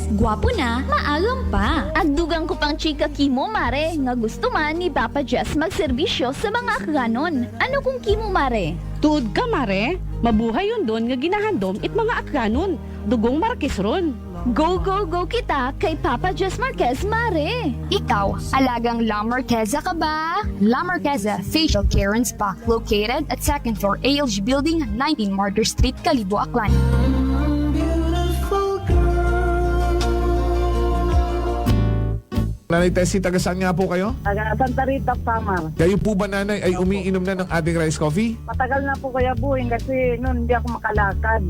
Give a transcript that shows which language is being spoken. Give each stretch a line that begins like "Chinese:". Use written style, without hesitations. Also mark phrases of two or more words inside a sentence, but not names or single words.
Aklanon: Gwapo na, maagam pa. Ag dugang ko pang chika kimo mare, nga gusto man ni Papa Jess magserbisyo sa mga akganon. Ano kung kimo mare? Tuod ka mare, mabuhay yun doon nga ginahandom it mga akganon. Dugong Marquez ron. Go, go, go kita kay Papa Jess Marquez, mare! Ikaw, alagang La Marqueza ka ba?
English: La Marqueza Facial Care and Spa, located at 2nd floor ALG Building, 19 Martyr Street, Kalibo, Aklan.
Filipino: Nanay Tessie, taga saan nga po kayo? Taga Santa Rita, Samar. Kayo po ba, nanay, ay umiinom na ng ating rice coffee? Matagal na po Kuya Buing kasi noon hindi ako makalakad.